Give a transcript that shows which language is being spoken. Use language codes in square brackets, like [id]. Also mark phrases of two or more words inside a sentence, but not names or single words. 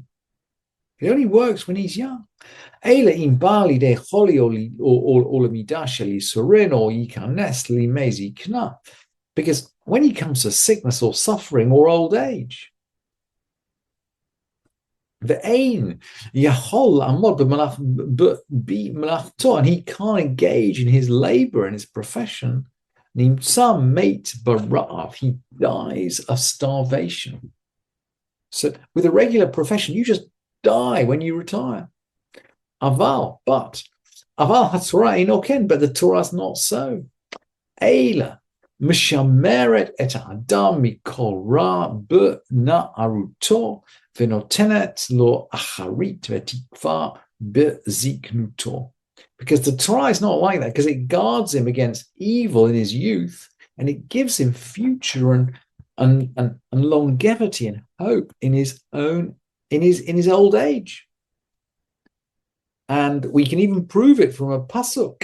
[en] It only works when he's young. Because when he comes to sickness or suffering or old age, and he can't engage in his labor and his profession, he dies of starvation. So with a regular profession, you just die when you retire. But the Torah is not so. [he] משמרת את אדם מכל רע בנערותו ונותנת לו אחרית ותקוה בזקנותו. [en] Because the Torah is not like that, because it guards him against evil in his youth, and it gives him future and longevity and hope in his old age. And we can even prove it from a pasuk.